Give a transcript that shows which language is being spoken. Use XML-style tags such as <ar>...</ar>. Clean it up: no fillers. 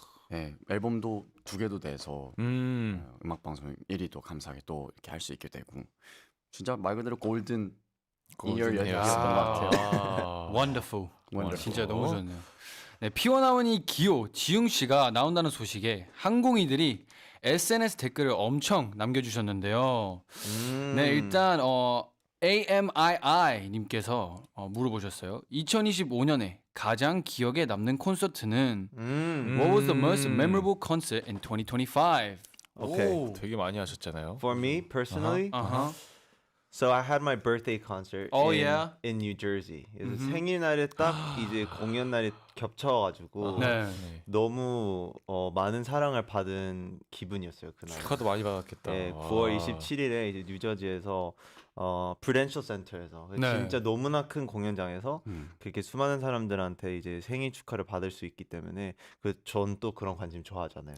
<ko>네, 앨범도 2개도 돼서 음악 방송 1위도 감사하게 또 이렇게 할 수 있게 되고 진짜 말 그대로 골든 이어였던 것 같아요.</ko> <en>Wonderful. Wonderful.</en> <ko>진짜 너무 좋네요. 네, 피원 하모니 기호 지웅 씨가 나온다는 소식에 항공이들이 SNS 댓글을 엄청 남겨주셨는데요. 네, 일단 AMII 님께서 물어보셨어요. 2025년에 가장 기억에 남는 콘서트는</ko> <en>What was the most memorable concert in 2025?</en> <ko>오케이. 오. 되게 많이 하셨잖아요.</ko> <en>For me personally, Uh-huh. so I had my birthday concert Oh, in, yeah? in New Jersey.</en> <ko>그래서 생일날에 딱 이제 공연 날이 겹쳐가지고 네. 너무 많은 사랑을 받은 기분이었어요 그날. 축하도 많이 받았겠다. 네, 와. 9월 27일에 이제 뉴저지에서 프루덴셜 센터에서 네. 진짜 너무나 큰 공연장에서 그렇게 수많은 사람들한테 이제 생일 축하를 받을 수 있기 때문에 전 또 그런 관심 좋아하잖아요.</ko>